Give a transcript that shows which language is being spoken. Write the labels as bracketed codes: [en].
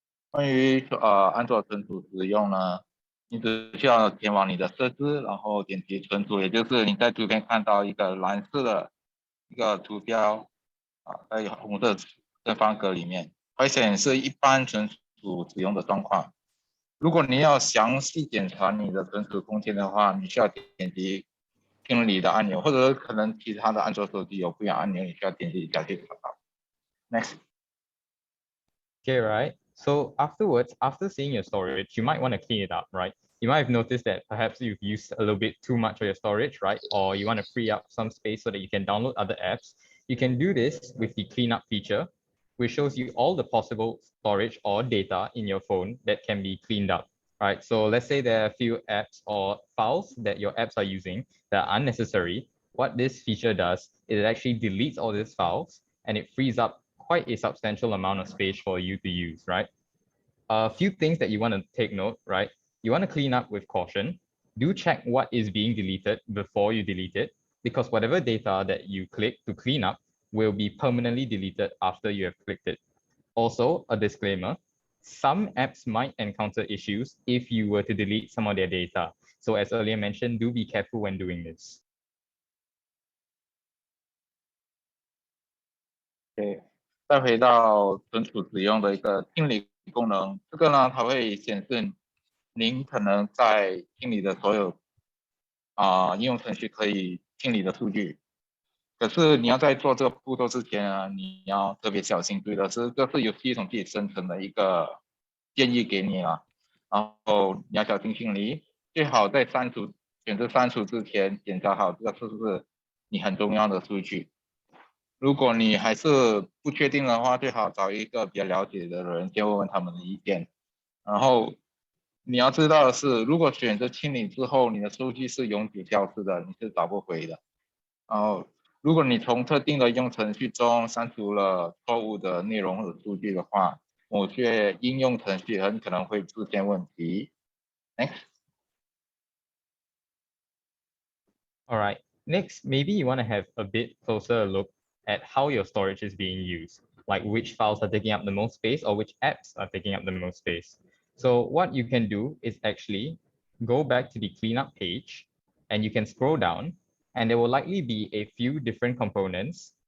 [zh] 关于安卓存储使用呢，你只需要前往你的设置，然后点击存储，也就是你在图片看到一个蓝色的一个图标在红色正方格里面，会显示一般存储使用的状况。如果你要详细检查你的存储空间的话，你需要点击清理的按钮，或者可能其他的安卓手机有不一样按钮，你需要点击一下去查到。 [en] Next. Okay, right. So afterwards, after seeing your storage, you might want to clean it up, right? You might have noticed that perhaps you've used a little bit too much of your storage, right? Or you want to free up some space so that you can download other apps. You can do this with the cleanup feature, which shows you all the possible storage or data in your phone that can be cleaned up, right? So let's say there are a few apps or files that your apps are using that are unnecessary. What this feature does is it actually deletes all these files and it frees up quite a substantial amount of space for you to use, right? A few things that you want to take note, right? You want to clean up with caution. Do check what is being deleted before you delete it, because whatever data that you click to clean up will be permanently deleted after you have clicked it. Also, a disclaimer, some apps might encounter issues if you were to delete some of their data. So as earlier mentioned, do be careful when doing this. Okay. [zh] 再回到存储使用的一个清理功能，这个呢，它会显示您可能在清理的所有应用程序可以清理的数据。可是你要在做这个步骤之前啊，你要特别小心注意的是，这是由系统自己生成的一个建议给你啊，然后你要小心清理，最好在选择删除之前检查好这个是不是你很重要的数据。如果你还是不确定的话，最好找一个比较了解的人，先问问他们的意见。然后你要知道的是，如果选择清理之后，你的数据是永久消失的，你是找不回的。然后，如果你从特定的应用程序中删除了错误的内容或者数据的话，某些应用程序很可能会出现问题。 [en] Next. All right. Next, maybe you want to have a bit closer look at how your storage is being used, like which files are taking up the most space or which apps are taking up the most space. So what you can do is actually go back to the cleanup page and you can scroll down and there will likely be a few different components.